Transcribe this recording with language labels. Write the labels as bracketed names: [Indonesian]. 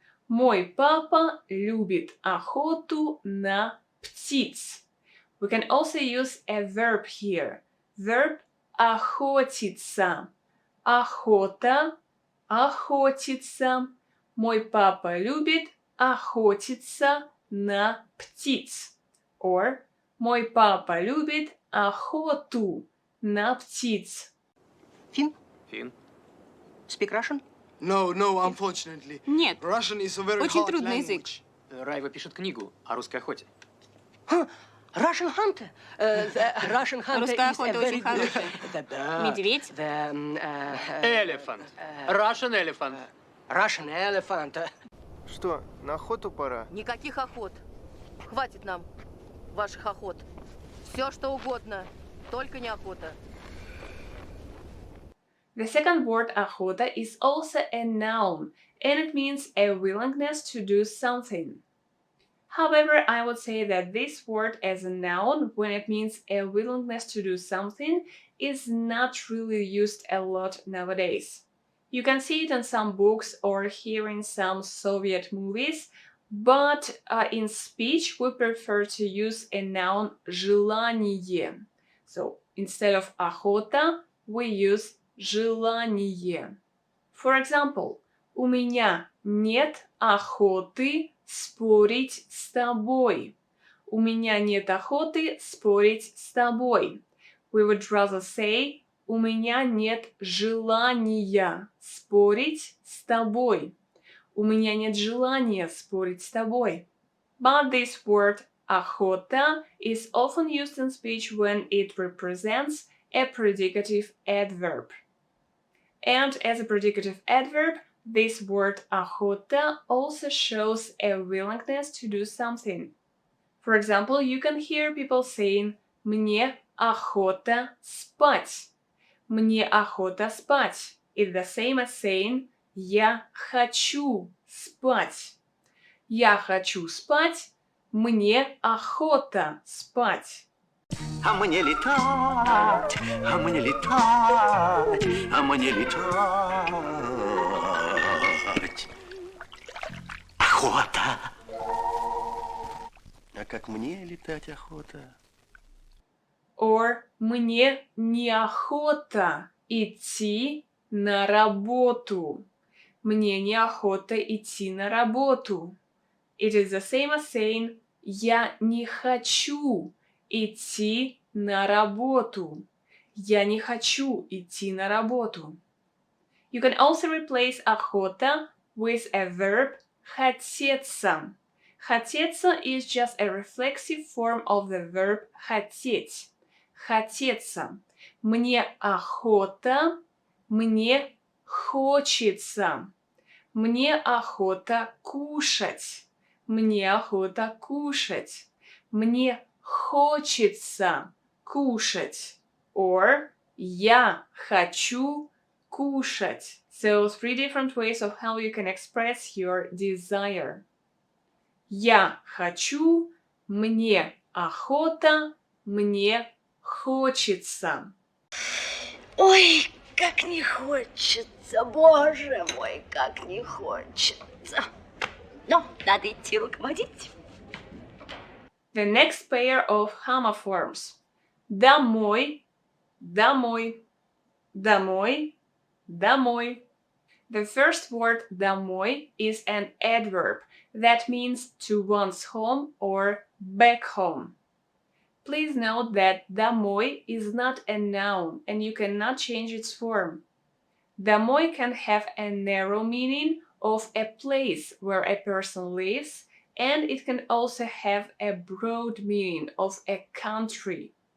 [Russian] Мой папа любит охоту на птиц. [English] We can also use a verb here. Verb охотиться. [Russian] Охота, охотиться. Мой папа любит охотиться на птиц. Or мой папа любит охоту на птиц. [English] Finn, [Russian] Фин. [English] speak Russian? No, unfortunately. [Russian] Нет, [English] Russian is a very [Russian] очень [English] hard [Russian] трудный язык. [English] language. [Russian] Райва пишет книгу о русской охоте. [English] Russian hunter. The Russian hunter [Russian] Русская [English] is a [Russian] охота [English] very [Russian] очень хорошая. Медведь. [English] Elephant. Russian elephant. Russian elephant. [Russian] Что, на охоту пора? Никаких охот. Хватит нам ваших охот. Все, что угодно, только не охота. [English] The second word Ohota is also a noun, and it means a willingness to do something. However, I would say that this word as a noun, when it means a willingness to do something, is not really used a lot nowadays. You can see it in some books or hear in some Soviet movies, but in speech we prefer to use a noun желание. So instead of охота, we use желание. For example, [Russian] у меня нет охоты спорить с тобой. У меня нет охоты спорить с тобой. [English] We would rather say [Russian] у меня нет желания спорить с тобой. У меня нет желания спорить с тобой. [English] But this word охота is often used in speech when it represents a predicative adverb. And as a predicative adverb, this word охота also shows a willingness to do something. For example, you can hear people saying [Russian] «Мне охота спать». «Мне охота спать» [English] is the same as saying [Russian] «Я хочу спать». «Я хочу спать», «Мне охота спать». А мне летать, а мне летать, а мне летать. Охота. А как мне летать охота? Or мне неохота идти на работу. Мне неохота идти на работу. [English] It is the same as saying [Russian] я не хочу идти на работу. Я не хочу идти на работу. [English] You can also replace охота with a verb хотеться. Хотеться is just a reflexive form of the verb хотеть. [Russian] Хотеться. Мне охота, мне хочется. Мне охота кушать. Мне охота кушать. Мне хочется кушать. Or я хочу кушать. [English] So 3 different ways of how you can express your desire. [Russian] Я хочу, мне охота, мне хочется. Ой, как не хочется, боже мой, как не хочется. Но надо идти руководить. [English] The next pair of homophones. [Russian] Домой, домой, домой, домой. [English] The first word домой is an adverb that means to one's home or back home. Please note that домой is not a noun and you cannot change its form. Домой can have a narrow meaning of a place where a person lives, and it can also have a broad meaning of a country.